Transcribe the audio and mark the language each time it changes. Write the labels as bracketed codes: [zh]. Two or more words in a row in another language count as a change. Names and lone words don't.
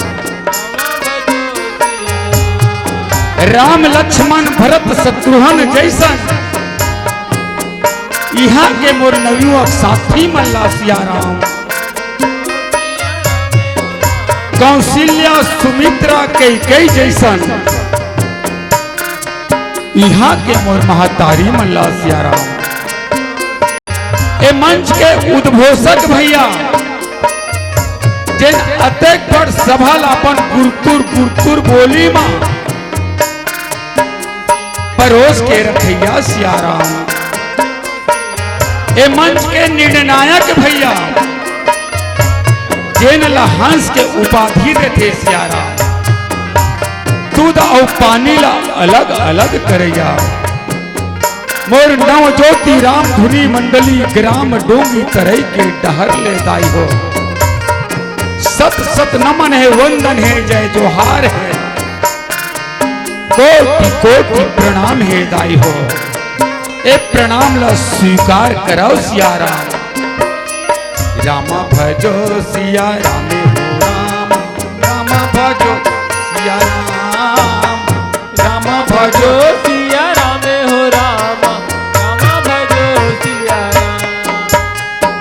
[hne] राम लक्ष्मण भरत शत्रुघ्न जैसन यहाँ के मोर नवयुवक साथी मल्ला सियाराम कौशल्या सुमित्रा कई जैसन यहाँ के मोर महतारी मल्ला सियाराम ए मंच के उद्घोषक भैया जिन अतेक बड़ सभा अपन गुरतुर बोली मां परोस के रखैया सियाराम ए मंच के निर्णायक भैया जिन ला हंस के उपाधि देते सियाराम दूध और पानी ला अलग अलग करैया मोर नव ज्योति राम धुनी मंडली ग्राम डोंगी तरई के डहर ले दाई हो सत सत नमन है वंदन है जय जोहार है कोटि कोटि प्रणाम है दाई हो। ए प्रणाम ला स्वीकार कराओ सिया राम। रामा भजो सिया राम हो राम, रामा भजो सिया राम, रामा भजो सिया राम हो राम, रामा भजो सिया राम।